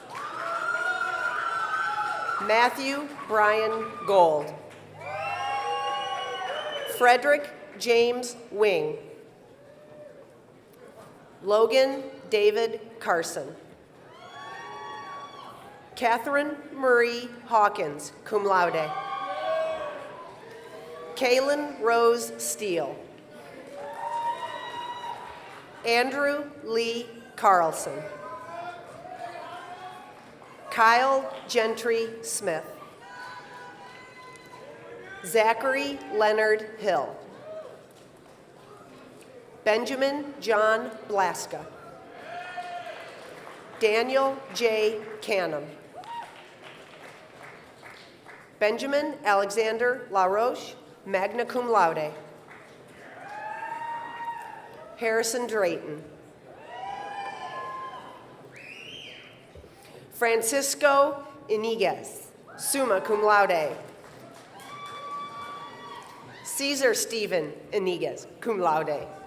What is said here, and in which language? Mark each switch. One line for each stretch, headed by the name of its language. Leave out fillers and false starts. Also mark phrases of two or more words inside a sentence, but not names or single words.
English: Matthew Brian Gold. Frederick James Wing. Logan David Carson. Catherine Marie Hawkins,
Latin: cum laude.
English: Kaylin Rose Steele. Andrew Lee Carlson. Kyle Gentry Smith. Zachary Leonard Hill. Benjamin John Blaska. Daniel J. Canham. Benjamin Alexander LaRoche,
Latin: magna cum laude.
English: Harrison Drayton. Francisco Iniguez,
Latin: summa cum laude.
English: Caesar Stephen Iniguez,
Latin: cum laude.